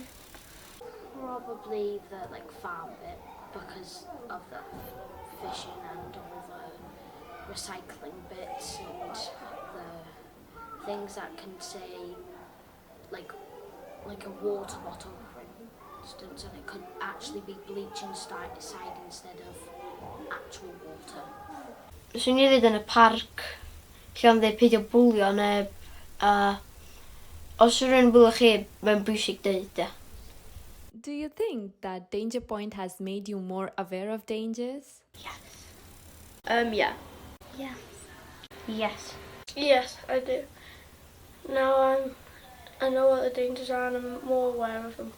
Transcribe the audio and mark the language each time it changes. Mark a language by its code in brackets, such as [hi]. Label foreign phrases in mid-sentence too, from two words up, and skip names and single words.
[en] Probably the farm bit because of the fishing and all the recycling bits and the things that can say like a water bottle, for instance, and it could actually be bleach inside instead of actual water. [cy] Swn i ddweud yn y parc lle am dweud peidio bwlio neb, a os yw'n rhywun bwlio chi, mae'n bwysig dweud e. [en] Do you think that DangerPoint has made you more aware of dangers? Yeah. Yeah. Yes. Yes, I do. Now I know what the dangers are and I'm more aware of them.